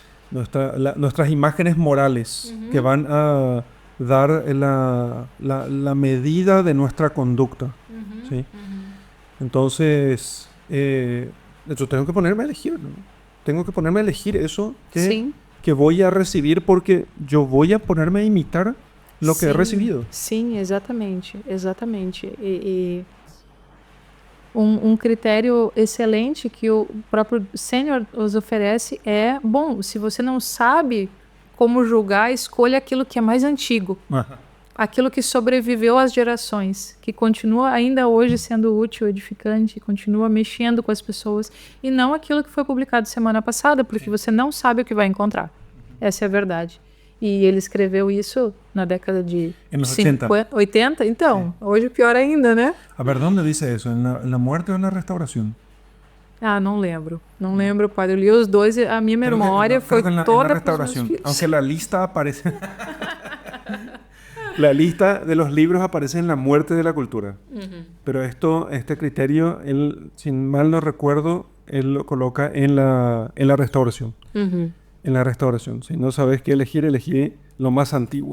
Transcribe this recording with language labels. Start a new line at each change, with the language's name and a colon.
Spanish: Nuestras imágenes morales que van a dar la medida de nuestra conducta, ¿sí? Entonces, de hecho, tengo que ponerme a elegir, ¿no? Tengo que ponerme a elegir eso que voy a recibir, porque yo voy a ponerme a imitar lo que he recibido.
Portuguese: Sim, exatamente, exatamente. E critério excelente que o próprio Senhor nos oferece é, bom, se você não sabe como julgar, escolha aquilo que é mais antigo. Aquilo que sobreviveu às gerações, que continua ainda hoje sendo útil, edificante, continua mexendo com as pessoas, e não aquilo que foi publicado semana passada, porque você não sabe o que vai encontrar. Essa é a verdade. E ele escreveu isso na década de 80? Então, hoje pior ainda, né?
Spanish: A ver,
Portuguese: onde diz isso? Na muerte ou na restauração? Ah, não lembro. Não lembro, padre. Eu li os dois e a minha memória foi toda na restauração.
Spanish: Aunque la lista aparece... La lista de los libros aparece en la muerte de la cultura. Pero este criterio, él, si mal no recuerdo, él lo coloca en la restauración. En la restauración. Si no sabes qué elegir, elegí lo más antiguo.